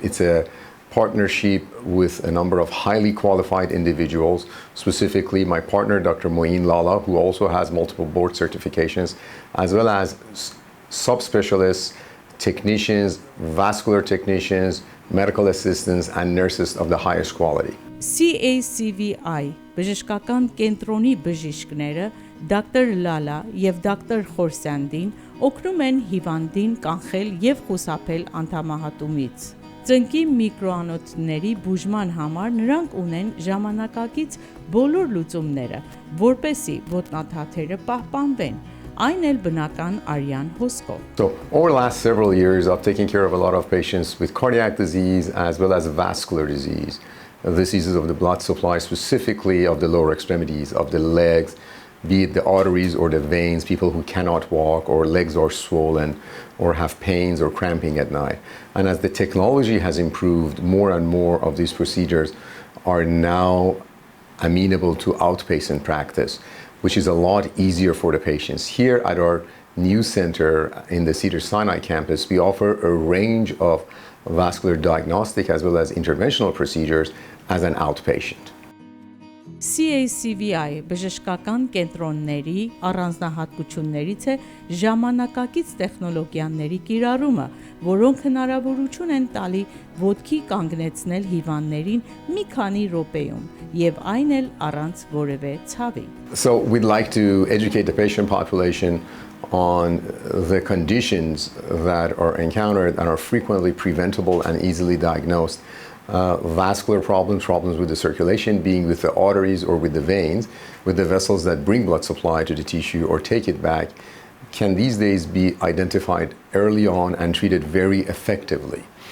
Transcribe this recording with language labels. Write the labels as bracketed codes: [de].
[en] It's a partnership with a number of highly qualified individuals, specifically my partner, Dr. Moin Lalai, who also has multiple board certifications, as well as subspecialists, technicians, vascular technicians, medical assistants, and nurses of the highest quality. [hy] CACVI բժշկական կենտրոնի բժիշկները Դոկտոր Լալա եւ Դոկտոր Khorsandin օգնում են հիվանդին կանխել եւ խուսափել անդամահատումից։ Ծնկի միկրոանոթների բուժման համար նրանք ունեն ժամանակակից բոլոր լուծումները, որպեսզի ոտնաթաթերը պահպանվեն, այն էլ բնական արյան հոսքով։ [en] So over the last several years, I've taken care of a lot of patients with cardiac disease as well as vascular disease. Diseases of the blood supply, specifically of the lower extremities, of the legs, be it the arteries or the veins, people who cannot walk or legs are swollen or have pains or cramping at night. And as the technology has improved, more and more of these procedures are now amenable to outpatient practice, which is a lot easier for the patients. Here at our new center in the Cedars-Sinai campus, we offer a range of vascular diagnostic as well as interventional procedures as an outpatient. [hy] CACVI բժշկական կենտրոնների առանձնահատկություններից է ժամանակակից տեխնոլոգիաների կիրառումը, որոնք հնարավորություն են տալի ոտքի կանգնեցնել հիվանդներին մի քանի րոպեում եւ այն էլ առանց որևէ ցավի. [en] So we'd like to educate the patient population on the conditions that are encountered and are frequently preventable and easily diagnosed. Vascular problems with the circulation, being with the arteries or with the veins, with the vessels that bring blood supply to the tissue or take it back, can these days be identified early on and treated very effectively.